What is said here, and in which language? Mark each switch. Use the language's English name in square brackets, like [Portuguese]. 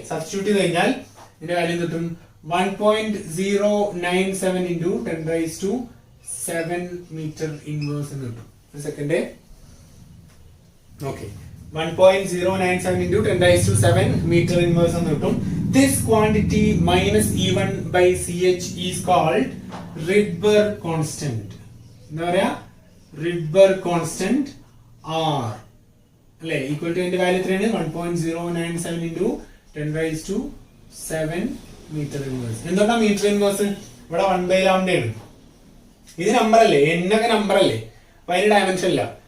[Malayalam] Substitute ചെയ്ത് കഴിഞ്ഞാൽ ഇതിന്റെ വാല്യൂ കിട്ടും 1.097 ഇൻറ്റു 10⁻7 മീറ്റർ ഇൻവേഴ്സ് എന്ന് കിട്ടും. Second okay 1.097 into 10⁻7 meter inverse എന്ന് കിട്ടും. [English] This quantity minus E1 by CH is called Rydberg constant. [Malayalam] എന്താ പറയാ Rydberg constant R അല്ലെ. ഈക്വൽ ടു അതിന്റെ വാല്യൂ എത്രയാണ് 1.097 into 10⁻7 meter inverse. എന്തുകൊണ്ടാ മീറ്റർ ഇൻവേഴ്സ് ഇവിടെ 1 by lambda ആണ്. ഇത് നമ്പർ അല്ലേ n ഒക്കെ നമ്പർ അല്ലേ അപ്പൊ അതിന്റെ ഡയമെൻഷൻ ഇല്ല.